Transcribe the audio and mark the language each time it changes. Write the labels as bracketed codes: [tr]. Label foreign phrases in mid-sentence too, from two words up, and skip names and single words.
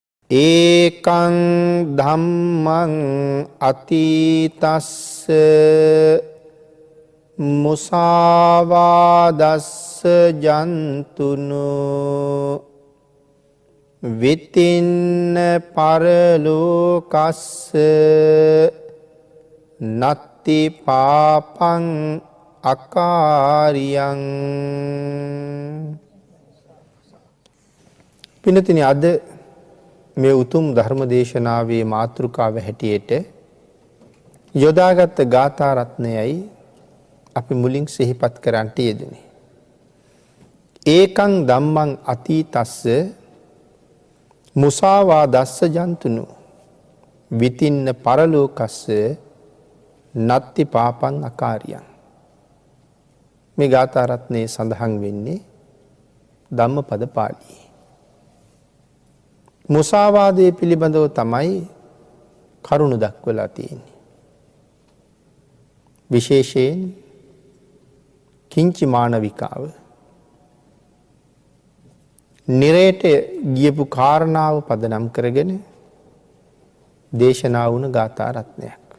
[pi] ඒකං ධම්මං අතීතස්ස මුසාවාදස්ස ජන්තුනු විතින්න පරලෝකස්ස නත්ති පාපං අකාරියං. [si] පිනතිනි, අද මේ උතුම් ධර්ම දේශනාවේ මාතෘකාව හැටියට යොදාගත් ගාථා රත්නයයි අපි මුලින් සිහිපත් කරන්නට යෙදුනේ. [pi] ඒකං ධම්මං අතීතස්ස මුසාවාදස්ස ජන්තුනු විතින්න පරලෝකස්ස නත්ති පාපං අකාරියං. [si] මේ ගාථා රත්නයේ සඳහන් වෙන්නේ ධම්මපද පාළියේ. මුසාවාදයේ පිළිබඳව තමයි කරුණු දක්වලා තියෙන්නේ. විශේෂයෙන් කිංචි මානවිකාව නිරයට ගියපු කාරණාව පදනම් කරගෙන දේශනා වුණ ගාථා රත්නයක්.